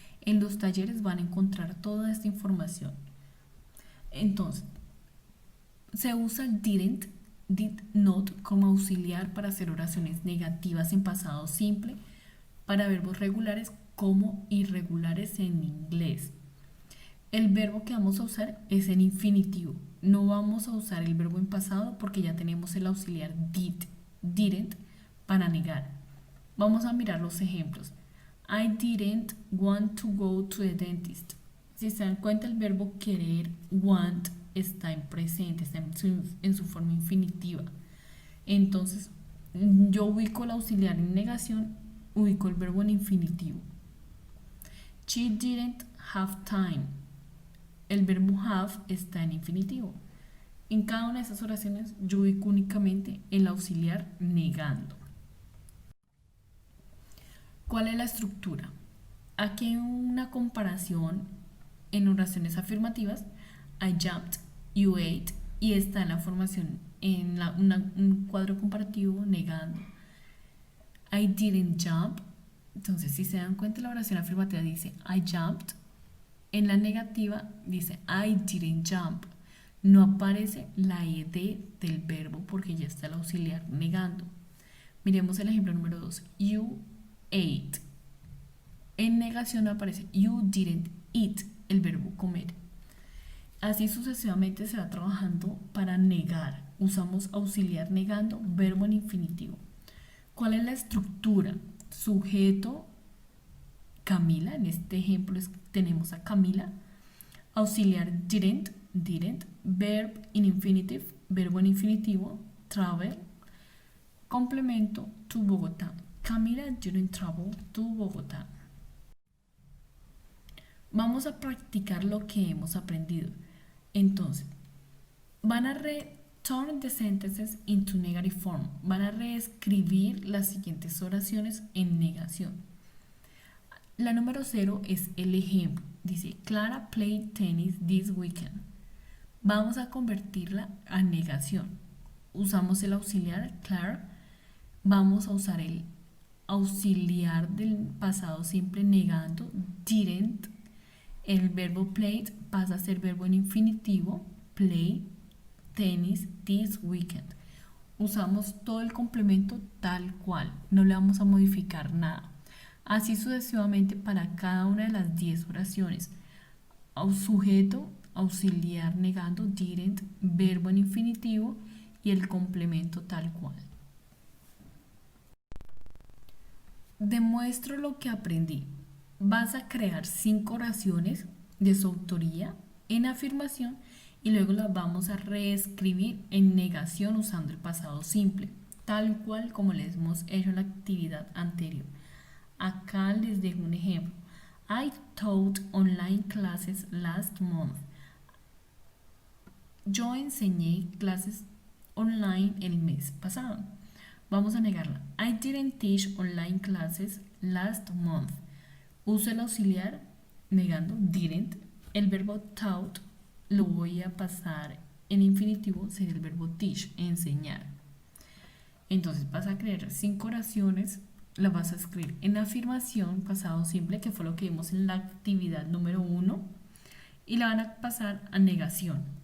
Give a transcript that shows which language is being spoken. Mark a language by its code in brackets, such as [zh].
[es] En los talleres van a encontrar toda esta información. Entonces, se usa el didn't, did not como auxiliar para hacer oraciones negativas en pasado simple, para verbos regulares como irregulares en inglés. El verbo que vamos a usar es en infinitivo. No vamos a usar el verbo en pasado porque ya tenemos el auxiliar did, didn't para negar. Vamos a mirar los ejemplos. [en] I didn't want to go to the dentist. [es] Si se dan cuenta, el verbo querer, want, está en presente, está en su forma infinitiva. Entonces, yo ubico el auxiliar en negación, ubico el verbo en infinitivo. [en] She didn't have time. [es] El verbo have está en infinitivo. En cada una de esas oraciones yo ubico únicamente el auxiliar negando. ¿Cuál es la estructura? Aquí hay una comparación en oraciones afirmativas. [en] I jumped, you ate, [es] y está en la formación, en un cuadro comparativo negando. [en] I didn't jump. [es] Entonces, si se dan cuenta, la oración afirmativa dice [en] I jumped. [es] En la negativa dice [en] I didn't jump. [es] No aparece la ed del verbo porque ya está el auxiliar negando. Miremos el ejemplo número 2. [en] You ate. [es] En negación aparece [en] you didn't eat, [es] el verbo comer. Así sucesivamente se va trabajando para negar. Usamos auxiliar negando, verbo en infinitivo. ¿Cuál es la estructura? Sujeto, Camila, en este ejemplo tenemos a Camila. Auxiliar didn't, [en] verb in infinitive, [es] verbo en infinitivo, travel, complemento to Bogotá. [en] Camila didn't travel to Bogotá. [es] Vamos a practicar lo que hemos aprendido. Entonces, van a [en] turn the sentences into negative form. [es] Van a reescribir las siguientes oraciones en negación. La número 0 es el ejemplo. [en] Dice, Clara played tennis this weekend. [es] Vamos a convertirla a negación. Usamos el auxiliar Clara. Vamos a usar el auxiliar del pasado simple negando, didn't. El verbo played pasa a ser verbo en infinitivo, [en] play tennis this weekend. [es] Usamos todo el complemento tal cual, no le vamos a modificar nada. Así sucesivamente para cada una de las 10 oraciones. Sujeto, auxiliar negando, didn't, verbo en infinitivo y el complemento tal cual. Demuestro lo que aprendí. Vas a crear 5 oraciones de su autoría en afirmación y luego las vamos a reescribir en negación usando el pasado simple, tal cual como les hemos hecho en la actividad anterior. Acá les dejo un ejemplo. [en] I taught online classes last month. [es] Yo enseñé clases online el mes pasado. Vamos a negarla. [en] I didn't teach online classes last month. [es] Uso el auxiliar negando didn't. El verbo taught lo voy a pasar en infinitivo, sería el verbo teach, enseñar. Entonces vas a crear 5 oraciones, las vas a escribir en afirmación, pasado simple, que fue lo que vimos en la actividad número 1, y la van a pasar a negación.